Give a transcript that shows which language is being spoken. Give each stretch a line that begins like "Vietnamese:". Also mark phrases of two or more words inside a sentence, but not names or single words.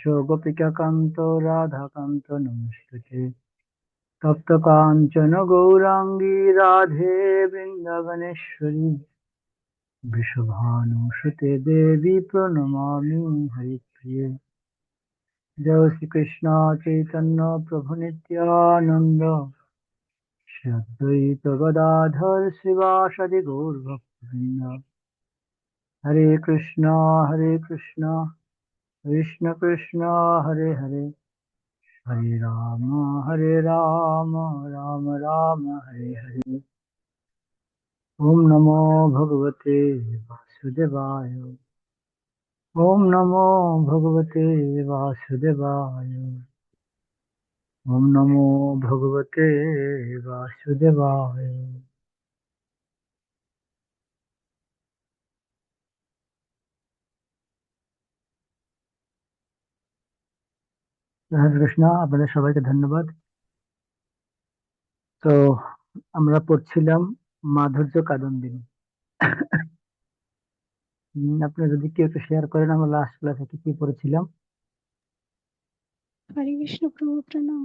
Sanskrit: গোপিকা কান্ত রাধা কান্ত নমস্তুতে তপ্ত কাঞ্চন গৌরাঙ্গী রাধে বৃন্দাবনেশ্বরী বৃষভানুসুতে দেবী প্রণমামি হরিপ্রিয়ে জয় শ্রীকৃষ্ণ চৈতন্য প্রভু নিত্যানন্দ শ্রী অদ্বৈত গদাধর শিবাসাদি গৌরভক্তবৃন্দ হরে কৃষ্ণ কৃষ্ণ কৃষ্ণ হরে হরে হরে রাম রাম রাম হরে হরে ওম নমো ভগবতে বাসুদেবায় ওম নমো ভগবতে বাসুদেবায় ওম নমো ভগবতে বাসুদেবায়।
Bangla: হরে কৃষ্ণ, আপনাদের সবাইকে ধন্যবাদ। তো আমরা পড়ছিলাম মাধুর্য কাদম্বিনী। আপনি যদি কেউ একটু শেয়ার করেন, আমরা লাস্ট ক্লাসে কি কি পড়েছিলাম। হরে কৃষ্ণ প্রভু প্রণাম।